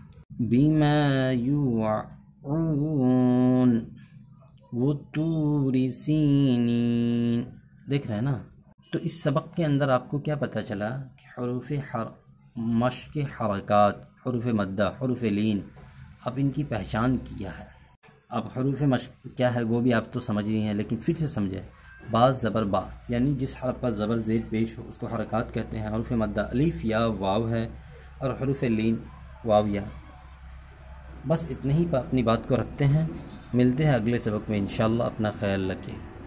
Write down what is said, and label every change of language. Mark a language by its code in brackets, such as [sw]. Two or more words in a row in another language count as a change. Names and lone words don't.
[ar] بما یوعون وطور سینین، [ur] دیکھ رہے ہیں نا؟ تو اس سبق کے اندر آپ کو کیا پتہ چلا کہ حروف مشق حرکات، حروف مدہ، حروف لین، اب ان کی پہچان کیا ہے۔ اب حروف مشق کیا ہے وہ بھی آپ تو سمجھ رہی ہیں، لیکن پھر سے سمجھیں۔ با زبر با، یعنی جس حرف پر زبر زیر پیش ہو اس کو حرکات کہتے ہیں۔ حروف مدہ الف یا واو ہے، اور حروف لین واو یا۔ بس اتنے ہی اپنی بات کو رکھتے ہیں، ملتے ہیں اگلے سبق میں انشاءاللہ۔ اپنا خیال رکھیں۔